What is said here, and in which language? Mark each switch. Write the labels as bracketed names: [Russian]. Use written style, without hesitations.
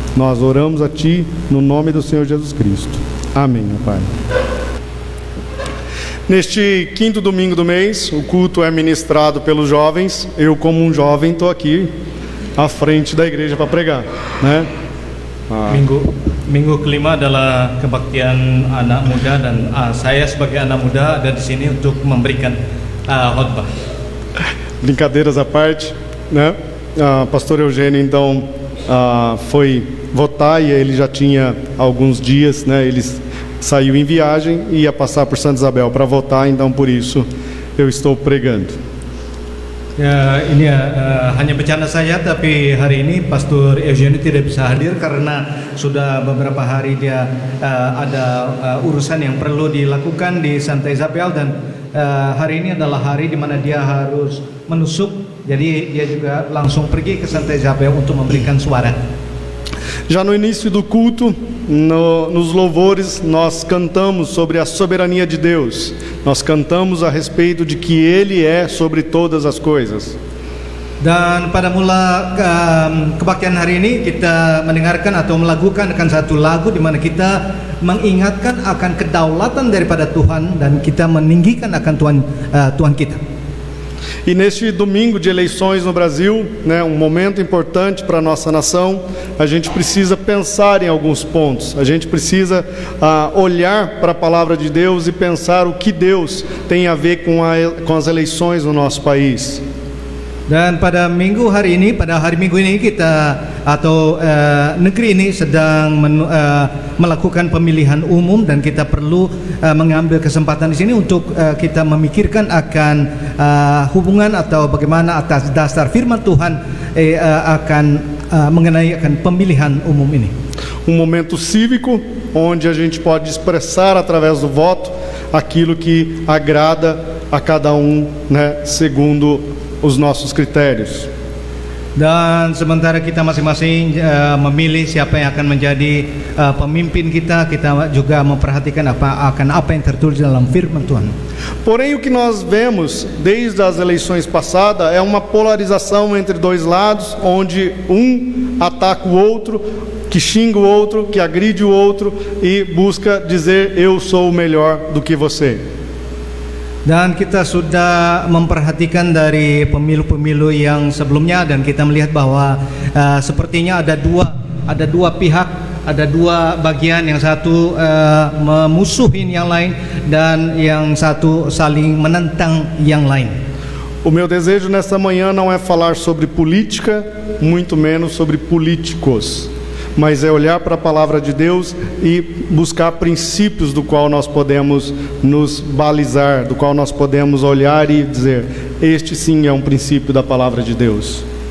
[Portuguese] Nós oramos a Ti no nome do Senhor Jesus Cristo. Amém, ó Pai. Neste 5º domingo do mês, o culto é ministrado pelos jovens. Eu, como um jovem, estou aqui à frente da igreja para pregar, né? [Indonesian] Minggu kelima adalah kebaktian anak muda dan saya sebagai anak muda ada di sini untuk memberikan khotbah. [Portuguese] Brincadeiras à parte, né? Pastor Eugênio então foi votar e ele já tinha alguns dias, né? Ele saiu em viagem e ia passar por Santa Isabel para votar, então por isso eu estou pregando. [Indonesian] Ini hanya bercanda saja, tapi hari ini Pastor Eugênio tidak bisa hadir karena sudah beberapa hari dia ada urusan yang perlu dilakukan di Santa Isabel dan hari ini adalah hari di mana dia harus menusuk, jadi dia juga langsung pergi ke Santa Isabel untuk memberikan suara. [Portuguese] Já no início do culto, nos louvores, nós cantamos sobre a soberania de Deus. Nós cantamos a respeito de que Ele é sobre todas as coisas. [Indonesian] Dan pada mula kebaktian hari ini kita mendengarkan atau melakukan akan satu lagu di mana kita mengingatkan akan kedaulatan daripada Tuhan dan kita meninggikan akan Tuhan kita. [Portuguese] E neste domingo de eleições no Brasil, né, um momento importante para a nossa nação, a gente precisa pensar em alguns pontos. A gente precisa olhar para a palavra de Deus e pensar o que Deus tem a ver com as eleições no nosso país. [Indonesian] Dan pada hari minggu ini kita atau negeri ini sedang melakukan pemilihan umum dan kita perlu mengambil kesempatan di sini untuk kita memikirkan akan hubungan atau bagaimana atas dasar firman Tuhan akan mengenai akan pemilihan umum ini. [Portuguese] Momento cívico onde a gente pode expressar através do voto aquilo que agrada a cada um, né, segundo os nossos critérios. [Indonesian] Dan sementara kita masing-masing memilih siapa yang akan menjadi pemimpin kita, kita juga memperhatikan apa yang tertulis dalam firman Tuhan. [Portuguese] Porém, o que nós vemos desde as eleições passadas é uma polarização entre dois lados, onde um ataca o outro, que xinga o outro, que agride o outro e busca dizer eu sou melhor do que você. [Indonesian] Dan kita sudah memperhatikan dari pemilu-pemilu yang sebelumnya, dan kita melihat bahwa sepertinya ada dua pihak, ada dua bagian, yang satu memusuhin yang lain dan yang satu saling menentang yang lain. [Portuguese] O meu desejo nessa manhã não é falar sobre política, muito menos sobre políticos, mas é olhar para a palavra de Deus e buscar princípios do qual nós podemos nos balizar, do qual nós podemos olhar e dizer, este sim é um princípio da palavra de Deus.